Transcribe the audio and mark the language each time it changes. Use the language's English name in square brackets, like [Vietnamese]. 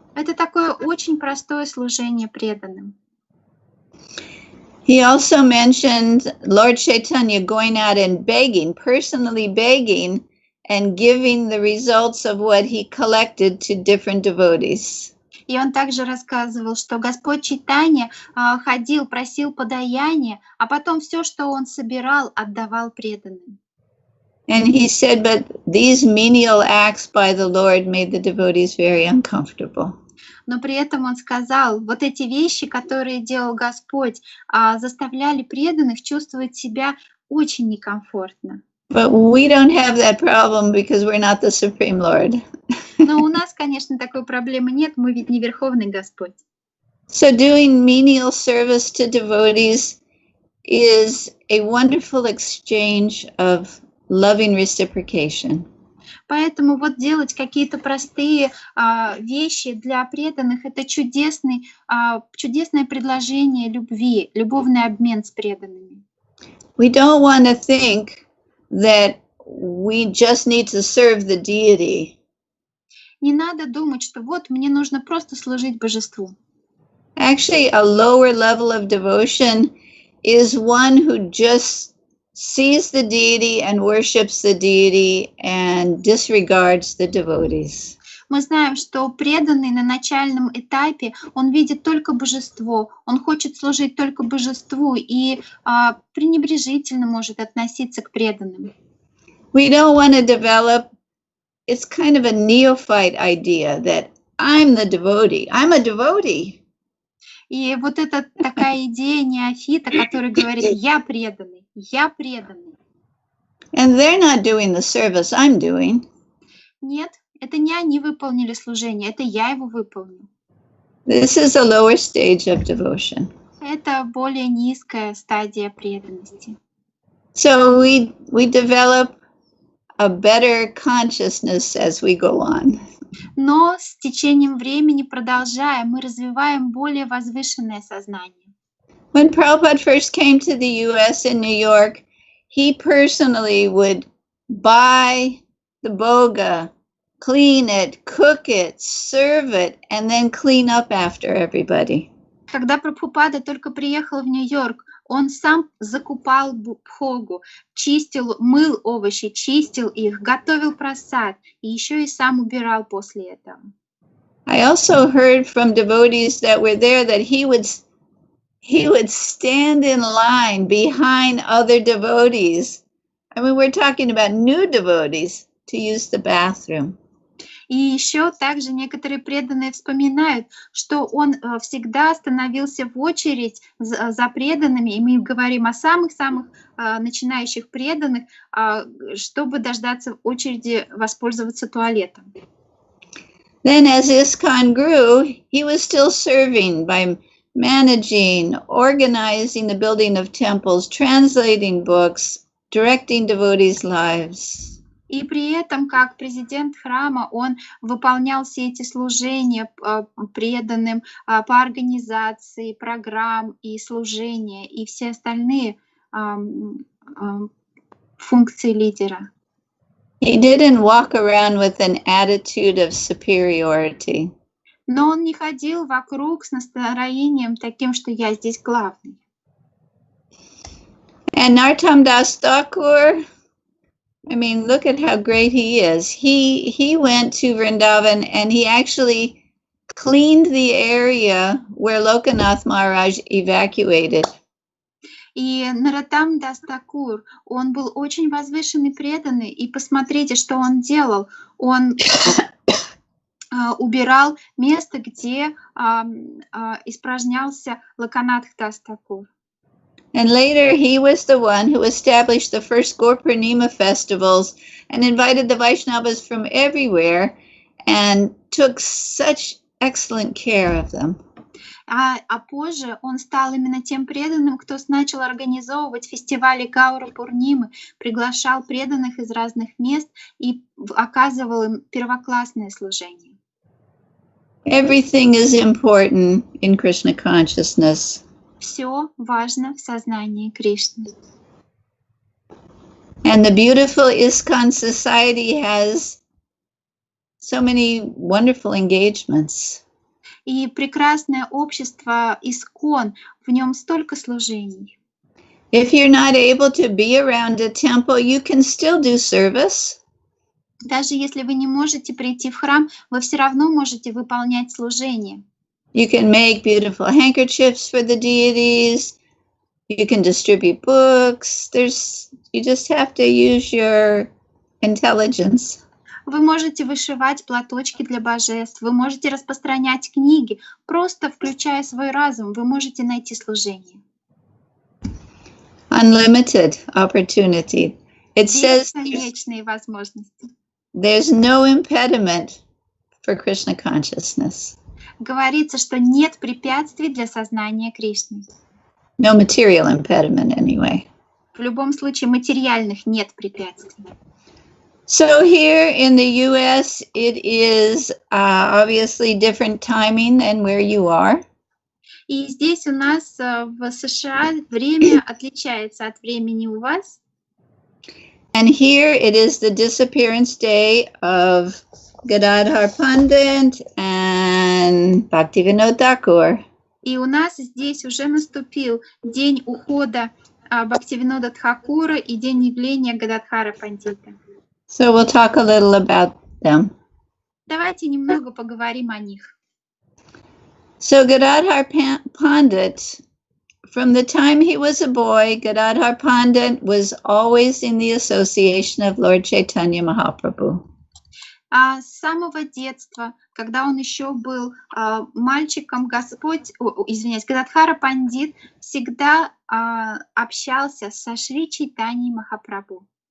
[Russian] Это такое очень простое служение преданным. [English] He also mentioned Lord Chaitanya going out and begging, personally begging, and giving the results of what he collected to different devotees. [Russian] И он также рассказывал, что Господь Чайтанья ходил, просил подаяния, а потом все, что он собирал, отдавал преданным. [English] And he said, but these menial acts by the Lord made the devotees very uncomfortable. [Russian] Но при этом он сказал, вот эти вещи, которые делал Господь, заставляли преданных чувствовать себя очень некомфортно. [English] But we don't have that problem because we're not the Supreme Lord. [Russian] Но у нас, конечно, такой проблемы нет, мы ведь не Верховный Господь. [English] So doing menial service to devotees is a wonderful exchange of loving reciprocation. [Russian] Поэтому вот делать какие-то простые вещи для преданных — это чудесное предложение любви, любовный обмен с преданными. [English] We don't want to think that we just need to serve the deity. [Russian] Не надо думать, что вот мне нужно просто служить божеству. [English] Actually, a lower level of devotion is one who just sees the deity and worships the deity and disregards the devotees. [Russian] Мы знаем, что преданный на начальном этапе, он видит только божество, он хочет служить только божеству и пренебрежительно может относиться к преданным. [English] We don't want to develop, it's kind of a neophyte idea that I'm the devotee. I'm a devotee. [Russian] И вот это такая идея неофита, который говорит, я преданный, я преданный. [English] And they're not doing the service I'm doing. [Russian] Нет, это не они выполнили служение, это я его выполню. [English] This is a lower stage of devotion. [Russian] Это более низкая стадия преданности. [English] So we develop a better consciousness as we go on. [Russian] Но с течением времени, продолжая, мы развиваем более возвышенное сознание. [English] When Prabhupada first came to the U.S. in New York, he personally would buy the boga, clean it, cook it, serve it, and then clean up after everybody. [Russian] Когда Прабхупада только приехал в Нью-Йорк, он сам закупал бхогу, чистил, мыл овощи, чистил их, готовил прасад и еще и сам убирал после этого. [English] I also heard from devotees that were there that he would stand in line behind other devotees. I mean, we're talking about new devotees to use the bathroom. [Russian] И еще также некоторые преданные вспоминают, что он всегда становился в очередь за преданными, и мы говорим о самых-самых начинающих преданных, чтобы дождаться очереди воспользоваться туалетом. [English] Then as ISKCON grew, he was still serving by managing, organizing the building of temples, translating books, directing devotees' lives. [Russian] И при этом, как президент храма, он выполнял все эти служения преданным по организации, программ и служения, и все остальные функции лидера. [English] He didn't walk around with an attitude of superiority. [Russian] Но он не ходил вокруг с настроением таким, что я здесь главный. [English] And Narottam Das Thakur, I mean, look at how great he is. He went to Vrindavan and he actually cleaned the area where Lokanath Maharaj evacuated. [Russian] И Наротам Дас Такур, он был очень возвышенный, преданный, и посмотрите, что он делал. Он убирал место, где испражнялся Локанатх Дас Такур. [English] And later he was the one who established the first Gaur Purnima festivals and invited the Vaishnavas from everywhere and took such excellent care of them. [Russian] А позже он стал именно тем преданным, кто начал организовывать фестивали Гаура Пурнимы, приглашал преданных из разных мест и оказывал им первоклассное служение. [English] Everything is important in Krishna consciousness. [Russian] Все важно в сознании Кришны. [English] And the beautiful ISKCON society has so many wonderful engagements. [Russian] И прекрасное общество Искон, в нем столько служений. [English] If you're not able to be around a temple, you can still do service. [Russian] Даже если вы не можете прийти в храм, вы все равно можете выполнять служение. [English] You can make beautiful handkerchiefs for the deities. You can distribute books. You just have to use your intelligence. [Russian] Вы можете вышивать платочки для божеств, вы можете распространять книги, просто включая свой разум, вы можете найти служение. [English] Unlimited opportunity. It says [Russian] бесконечные возможности. [English] There's no impediment for Krishna consciousness. [Russian] Говорится, что нет препятствий для сознания Кришны. [English] No material impediment anyway. [Russian] В любом случае материальных нет препятствий. [English] So here in the U.S., it is obviously different timing than where you are. [Russian] И здесь у нас в США время отличается от времени у вас. [English] And here it is the disappearance day of Gadadhar Pandit and Bhaktivinoda Thakur. [Russian] И у нас здесь уже наступил день ухода Бхактивинода Тхакура и день явления Гададхара Пандита. [English] So we'll talk a little about them. [Russian] Давайте немного поговорим о них. [English] So Gadadhar Pandit, from the time he was a boy, Gadadhar Pandit was always in the association of Lord Chaitanya Mahaprabhu. [Russian] А с самого детства, когда он еще был мальчиком, Гададхара Пандит всегда общался со Шри Чайтаньей Махапрабху.